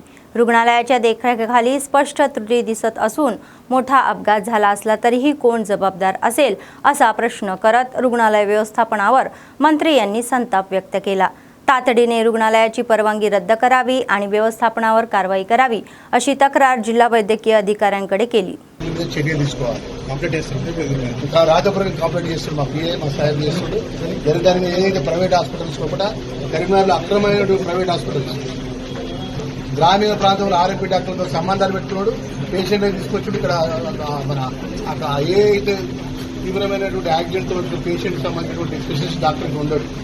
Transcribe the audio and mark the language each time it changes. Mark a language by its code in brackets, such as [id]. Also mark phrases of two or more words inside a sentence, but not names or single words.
[mr] रुग्णालयाच्या देखरेखीखाली स्पष्ट त्रुटी दिसत असून मोठा अपघात झाला असला तरीही कोण जबाबदार असेल असा प्रश्न करत रुग्णालय व्यवस्थापनावर मंत्री यांनी संताप व्यक्त केला। तातडीने रुग्णालयाची परवानगी रद्द करावी आणि व्यवस्थापनावर कारवाई करावी अशी तक्रार जिल्हा वैद्यकीय अधिकाऱ्यांकडे केली। [te] గ్రామీణ ప్రాంతంలో ఆర్ఎంపీ డాక్టర్లతో సంబంధాలు పెట్టుకున్నాడు, పేషెంట్ తీసుకొచ్చి ఇక్కడ మన అక్కడ ఏ అయితే తీవ్రమైనటువంటి యాక్సిడెంట్ పేషెంట్ సంబంధించినటువంటి స్పెషలిస్ట్ డాక్టర్కి ఉండడు,